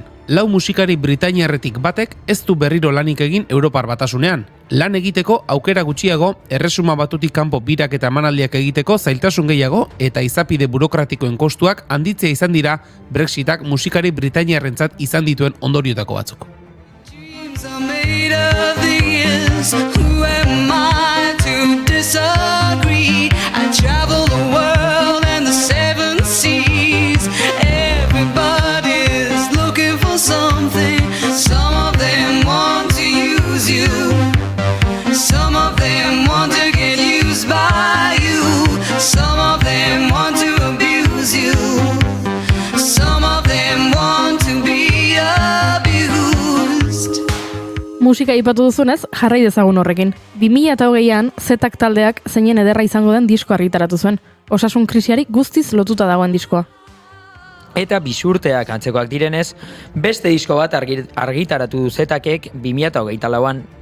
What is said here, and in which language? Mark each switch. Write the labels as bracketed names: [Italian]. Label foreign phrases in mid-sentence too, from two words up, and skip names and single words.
[Basque] 4 musikari britainiarretik batek ez du berriro lanik egin Europar Batasunean. Lan egiteko aukera gutxiago, erresuma batutik kanpo birak eta emanaldiak egiteko zailtasun gehiago eta izapide burokratikoen kostuak handitzea izan dira Brexitak musikari britainiarrentzat izan dituen ondoriotako batzuk. [English] Who am I to disagree? I travel the world and the 7 seas. Everybody's looking for something. Some of them want to use you. Some of them want to get used by you. Some of them want to abuse you. Some of them want to be abused. [Basque] Musika aipatu duzunez, jarrai dezagun horrekin. 2020an, Zetak taldeak zeinen ederra izango den disko argitaratu zuen. Osasun krisiari guztiz lotuta dagoen diskoa. Eta bisurteak antzekoak direnez, beste disko bat argitaratu du Zetakek 2024an.